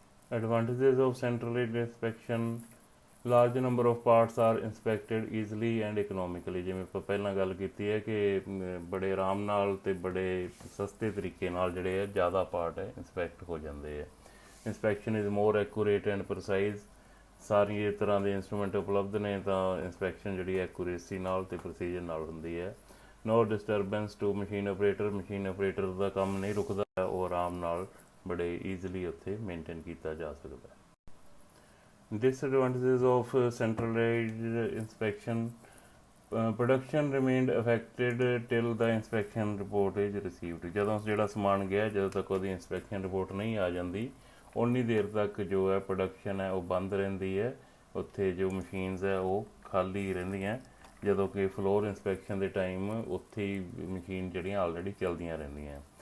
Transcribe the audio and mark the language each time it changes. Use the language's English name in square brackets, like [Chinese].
[English] Advantages of centralized inspection, large number of parts are inspected easily and economically, [Punjabi] ਜਿਵੇਂ ਆਪਾਂ ਪਹਿਲਾਂ ਗੱਲ ਕੀਤੀ ਹੈ ਕਿ ਬੜੇ ਆਰਾਮ ਨਾਲ ਅਤੇ ਬੜੇ ਸਸਤੇ ਤਰੀਕੇ ਨਾਲ ਜਿਹੜੇ ਹੈ ਜ਼ਿਆਦਾ ਪਾਰਟ ਹੈ ਇੰਸਪੈਕਟ ਹੋ ਜਾਂਦੇ ਹੈ। [English] inspection is more accurate and precise, [Punjabi] ਸਾਰੀ ਤਰ੍ਹਾਂ ਦੇ ਇੰਸਟਰੂਮੈਂਟ ਉਪਲਬਧ ਨੇ ਤਾਂ ਇੰਸਪੈਕਸ਼ਨ ਜਿਹੜੀ ਐਕੂਰੇਸੀ ਨਾਲ ਤੇ ਪ੍ਰਸੀਜਨ ਨਾਲ ਹੁੰਦੀ ਹੈ। [English] no disturbance to machine [Punjabi] ਆਪਰੇਟਰ ਦਾ ਕੰਮ ਨਹੀਂ ਰੁਕਦਾ, ਉਹ ਆਰਾਮ ਨਾਲ ਬੜੇ ਈਜ਼ੀਲੀ ਉੱਥੇ ਮੇਨਟੇਨ ਕੀਤਾ ਜਾ ਸਕਦਾ। [English] Disadvantages of centralized inspection. Production remained affected till the inspection report is received। [Punjabi] ਜਦੋਂ ਜਿਹੜਾ ਸਮਾਨ ਗਿਆ, ਜਦੋਂ ਤੱਕ ਉਹਦੀ ਇੰਸਪੈਕਸ਼ਨ ਰਿਪੋਰਟ ਨਹੀਂ ਆ ਜਾਂਦੀ, ਉਨੀ ਦੇਰ ਤੱਕ ਜੋ ਹੈ ਪ੍ਰੋਡਕਸ਼ਨ ਹੈ ਉਹ ਬੰਦ ਰਹਿੰਦੀ ਹੈ। ਉੱਥੇ ਜੋ ਮਸ਼ੀਨਸ ਹੈ ਉਹ ਖਾਲੀ ਰਹਿੰਦੀਆਂ, ਜਦੋਂ ਕਿ ਫਲੋਰ ਇੰਸਪੈਕਸ਼ਨ ਦੇ ਟਾਈਮ ਉੱਥੇ ਹੀ ਮਸ਼ੀਨ ਜਿਹੜੀਆਂ ਆਲਰੇਡੀ ਚੱਲਦੀਆਂ ਰਹਿੰਦੀਆਂ।